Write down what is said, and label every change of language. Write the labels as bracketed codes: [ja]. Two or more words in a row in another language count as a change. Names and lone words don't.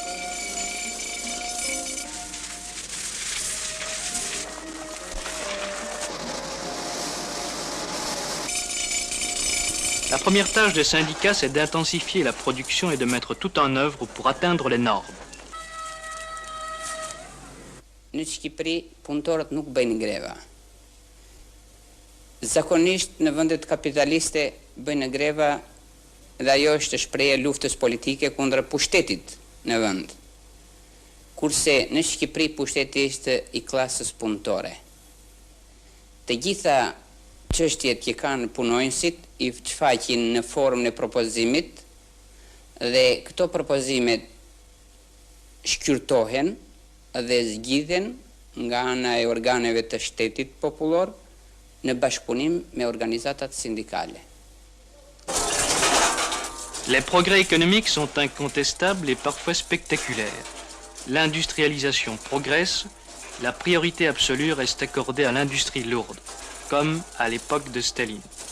[fr] La première tâche des syndicats, c'est d'intensifier la production et de mettre tout en œuvre pour atteindre les normes. [sq] Në Shqipëri, punëtorët nuk bëjnë greva. Zakonisht në vendet kapitaliste bëjnë greva dhe ajo është shprehje luftës politike kundër pushtetit në vend. Kurse në Shqipëri pushteti është I klasës punëtore. Të gjitha çështjet që kanë punonjësit I shfaqin në formën e propozimit dhe këto propozimet shkyrtohen dhe zgjidhen nga ana e organeve të shtetit popullor në bashkëpunim me organizatat syndicale. [fr] Les progrès économiques sont incontestables et parfois spectaculaires. L'industrialisation progresse, la priorité absolue reste accordée à l'industrie lourde, comme à l'époque de Staline.